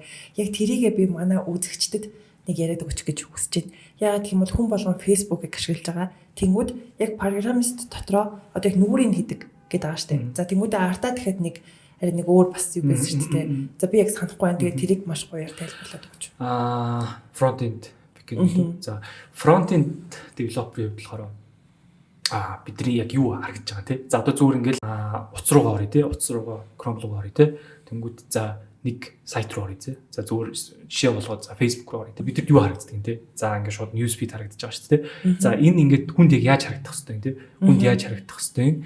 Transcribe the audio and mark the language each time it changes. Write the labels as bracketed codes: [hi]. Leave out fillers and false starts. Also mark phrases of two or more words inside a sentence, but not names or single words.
[mn] Яг тэрийгээ би манай үзэгчдэд нэг яриад өгч гэж хүсэж байна. Яагаад гэх юм бол хүн болгон Facebook-ыг ашиглаж байгаа. Тэнгүүд яг программист дотроо одоо яг нүрийг хийдэг гэдэг байгаа шүү дээ. За тэнгүүдээ артаа тэгэхэд нэг арай нэг өөр бас юу байсан шүү дээ. За би яг санахгүй байна. Тэгээд тэрийг маш гоё тайлбарлаад өгч. Front-end гэх. За [en] front-end developer [mn] болохоор бидний яг юу харагдаж байгаа те. За одоо зүгээр ингээл утас руугаа орё те. Утас руугаа Chrome руу орё те. Тэнгүүд за нэг сайт руу орё те. За зүгээр жишээ болгоод за Facebook руу орё те. Бидэд юу харагддаг юм те. За ингээд шууд newsfeed харагдаж байгаа шүү дээ. За энэ ингээд хүнд яг яаж харагдах хэвтэй юм те. Хүнд яаж харагдах хэвтэй юм.